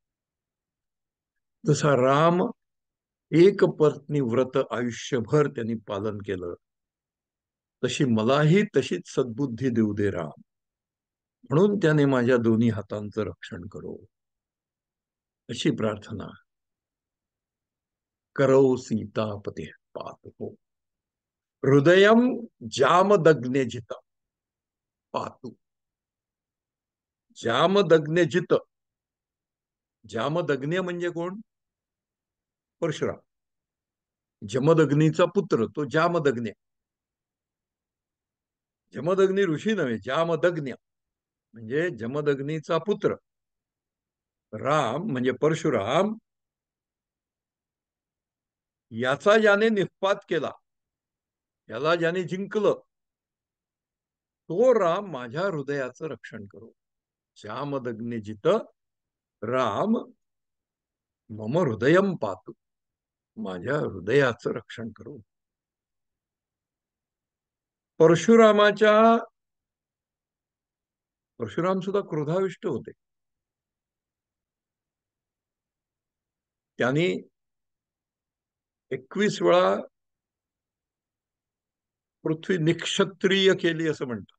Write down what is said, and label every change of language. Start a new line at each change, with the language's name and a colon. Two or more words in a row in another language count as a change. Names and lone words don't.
Marathi: जसा राम एक पत्नी व्रत आयुष्यभर त्यांनी पालन केलं, तशी मलाही तशीच सद्बुद्धी देऊ दे राम. म्हणून त्याने माझ्या दोन्ही हातांचं रक्षण करो, अशी प्रार्थना.
Sanskrit: करो सीतापते पातु, हृदयम जामदग्नेजित पातु.
Marathi: जामदग्नेजित, जामदग्ने म्हणजे कोण? परशुराम. जमदग्नीचा पुत्र तो जामदग्ने. जमदग्नी ऋषी नव्हे, जामदग्न्य म्हणजे जमदग्नीचा पुत्र. राम म्हणजे परशुराम, याचा ज्याने निष्पात केला, याला ज्याने जिंकलं, तो राम माझ्या हृदयाचं रक्षण करो.
Sanskrit: जामदग्ने जित राम मम हृदयम पातु,
Marathi: माझ्या हृदयाचं रक्षण करो. परशुरामाच्या, परशुराम सुद्धा क्रोधाविष्ट होते. त्यांनी 21 वेळा पृथ्वी निक्षत्रिय केली असं म्हणतात.